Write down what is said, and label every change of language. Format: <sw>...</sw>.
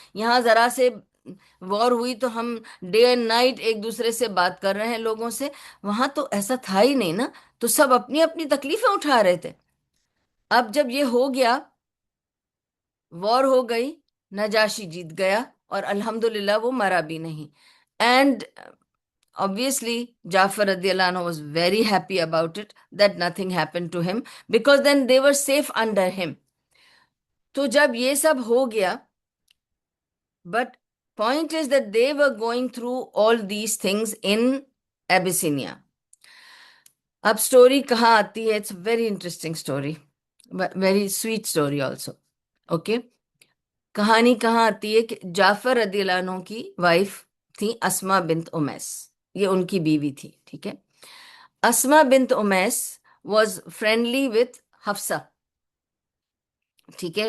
<ur>یہاں ذرا سے وار ہوئی تو ہم ڈے اینڈ نائٹ ایک دوسرے سے بات کر رہے ہیں لوگوں سے. وہاں تو ایسا تھا ہی نہیں نا، تو سب اپنی اپنی تکلیفیں اٹھا رہے تھے. اب جب یہ ہو گیا، وار ہو گئی، نجاشی جیت گیا اور الحمدللہ وہ مرا بھی نہیں.</ur> <en>And obviously Jafar radiallahu anhu was very happy about it that nothing happened to him because then they were safe under him.</en> <ur>تو جب یہ سب ہو گیا،</ur> <en>but point is that they were going through all these things in Abyssinia.</en> <ur>اب story کہاں آتی ہے؟</ur> <en>It's very interesting story, very sweet story also. Okay.</en> <ur>کہانی کہاں آتی ہے کہ جعفر رضی اللہ عنہ کی وائف تھی اسما بنت امیس، یہ ان کی بیوی تھی. ٹھیک ہے.</ur> <en>Asma بنت Umais was friendly with Hafsa.</en> <ur>ٹھیک ہے.</ur>